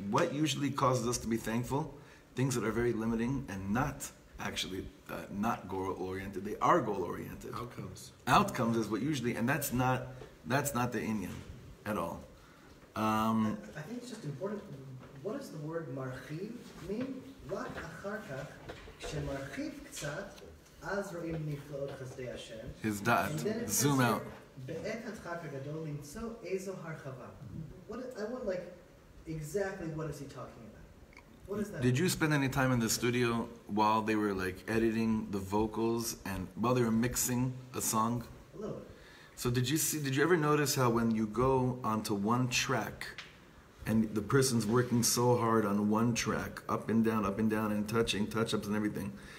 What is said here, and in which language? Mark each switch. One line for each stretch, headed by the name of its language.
English: What usually causes us to be thankful? Things that are very limiting and not actually not goal-oriented. They are goal-oriented. Outcomes is what usually, and that's not the Indian at all. I think it's just important. What does the word marchiv mean?
Hebrew: רק אחר כך, כשמרחיב קצת, אז רואים נפלאות חסדי השם.
English: His dot. Zoom out.
Hebrew: בעת הדחק הגדול למצוא איזו הרחבה.
English: I want exactly what is he talking about? What is that? Did you spend any time in the studio while they were editing the vocals and while they were mixing a song? A little bit. So did you ever notice how when you go onto one track and the person's working so hard on one track, up and down, and touch-ups and everything.